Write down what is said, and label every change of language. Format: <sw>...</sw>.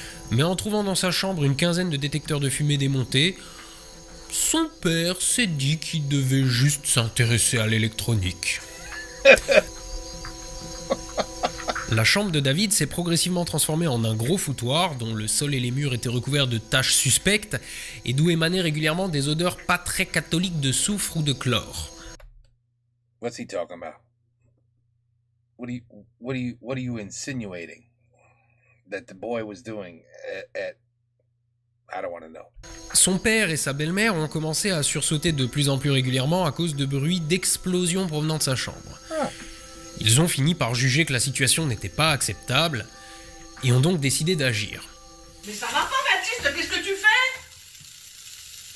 <fr>Mais en trouvant dans sa chambre une quinzaine de détecteurs de fumée démontés, son père s'est dit qu'il devait juste s'intéresser à l'électronique. La chambre de David s'est progressivement transformée en un gros foutoir dont le sol et les murs étaient recouverts de taches suspectes et d'où émanaient régulièrement des odeurs pas très catholiques de soufre ou de chlore.</fr> <en>What's he talking about? What are you insinuating that the boy was doing at I don't want to know.</en> <fr>Son père et sa belle-mère ont commencé à sursauter de plus en plus régulièrement à cause de bruits d'explosions provenant de sa chambre. Ils ont fini par juger que la situation n'était pas acceptable et ont donc décidé d'agir. Mais ça va pas, Baptiste, qu'est-ce que tu fais?</fr>